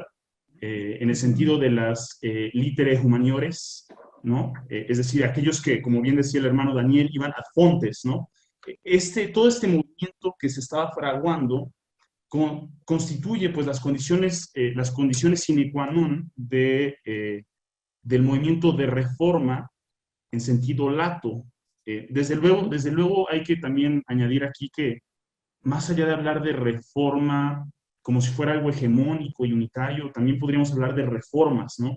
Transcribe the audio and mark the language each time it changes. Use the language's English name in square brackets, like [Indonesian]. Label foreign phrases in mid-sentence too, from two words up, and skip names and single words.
[Spanish] En el sentido de las [Latin] litere humaniores, [Spanish] ¿no? Es decir, aquellos que, como bien decía el hermano Daniel, iban [Latin] ad fontes, [Spanish] ¿no? Todo este movimiento que se estaba fraguando constituye pues las condiciones [Latin] sine qua non [Spanish] del movimiento de reforma en sentido lato. Desde luego hay que también añadir aquí que más allá de hablar de reforma como si fuera algo hegemónico y unitario, también podríamos hablar de reformas, ¿no?